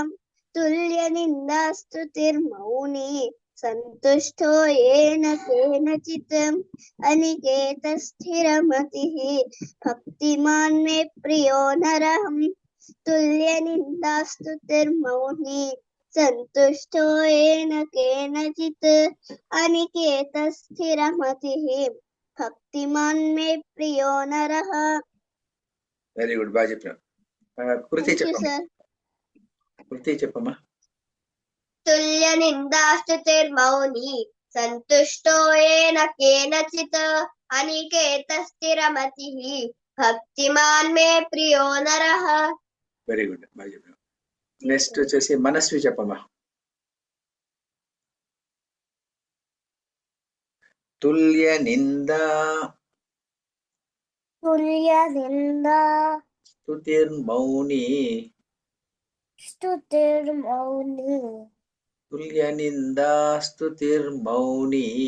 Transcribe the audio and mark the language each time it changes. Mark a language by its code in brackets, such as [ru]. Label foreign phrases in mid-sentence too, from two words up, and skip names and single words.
[sa] तुल्यनिन्दास्तुतिर्मौनी सन्तुष्टो येन केनचित् अनिकेतस्थिरमतिः भक्तिमान् मे प्रियो नरः तुल्यनिन्दास्तुतिर्मौनी सन्तुष्टो येन केनचित् अनिकेतस्थिरमतिः भक्तिमान् मे प्रियो नरः [en] very good [te] బాగా చెప్పినా కృతి చెప్పమ్మా కృతి చెప్పమ్మా [sa] तुल्यनिन्दास्तुतिर्मौनी सन्तुष्टो येन केनचित् अनिकेतस्थिरमतिः भक्तिमान् मे प्रियो नरः [en] very good [te] బాగా చెప్పినా నెక్స్ట్ వచ్చేసి మనస్వి చెప్పమ్మా तुल्यनिन्दा [sa] तुल्यनिन्दा स्तुतिर्मौनी स्तुतिर्मौनी तुल्यनिन्दा स्तुतिर्मौनी